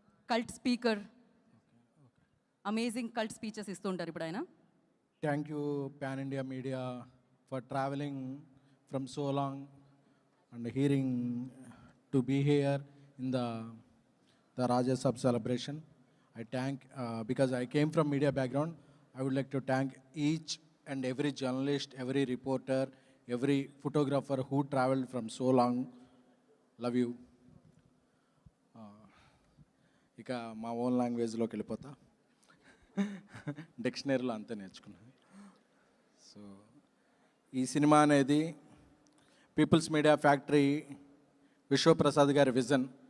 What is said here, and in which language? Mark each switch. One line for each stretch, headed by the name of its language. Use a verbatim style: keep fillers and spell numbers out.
Telugu: Cult speaker, amazing cult speeches ఇస్తూ ఉంటారు ఇప్పుడు ఆయన.
English: Thank you pan India media for travelling from so long and hearing to be here in the the Rajya Sabha celebration. I thank, uh, because I came from media background, I would like to thank each and every journalist, every reporter, every photographer who traveled from so long. Love you.
Telugu: Ika మా own లాంగ్వేజ్లోకి వెళ్ళిపోతా, డిక్షనరీలో అంతా నేర్చుకున్నాను. So ఈ cinema అనేది peoples media factory Vishwaprasad గారి vision.